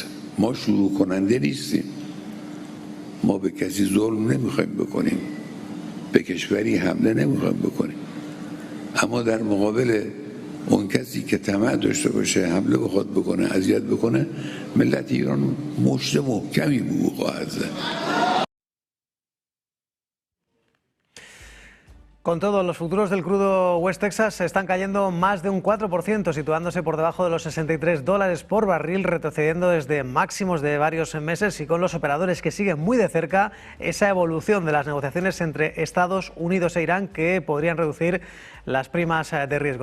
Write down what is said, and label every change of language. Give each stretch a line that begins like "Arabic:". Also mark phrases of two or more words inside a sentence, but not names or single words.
Persian: ما شروع کننده نیستیم، ما به کسی ظلم نمیخوایم بکنیم، به کشوری حمله نمیخوایم بکنیم، اما در مقابل اون کسی که طمع داشته باشه حمله بخواد بکنه، اذیت بکنه، ملت ایران مشت محکمی به او خواهد زد.
Spanish: Con todo, los futuros del crudo West Texas están cayendo más de un 4%, situándose por debajo de los $63 por barril, retrocediendo desde máximos de varios meses, y con los operadores que siguen muy de cerca esa evolución de las negociaciones entre Estados Unidos e Irán, que podrían reducir las primas de riesgo.